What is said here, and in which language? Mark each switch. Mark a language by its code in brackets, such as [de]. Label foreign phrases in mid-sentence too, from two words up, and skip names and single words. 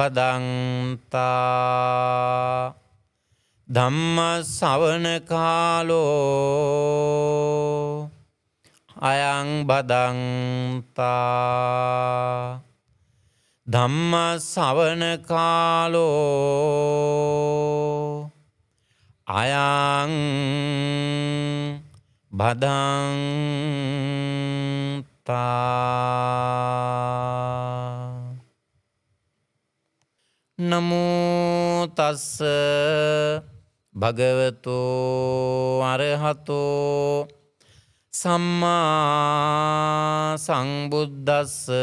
[pi] බදන්තා ධම්ම ශ්‍රවණ කාලෝ අයං බදන්තා ධම්ම ශ්‍රවණ කාලෝ අයං බදන්තා. නමෝ තස්ස භගවතෝ අරහතෝ සම්මා සංබුද්දස්ස.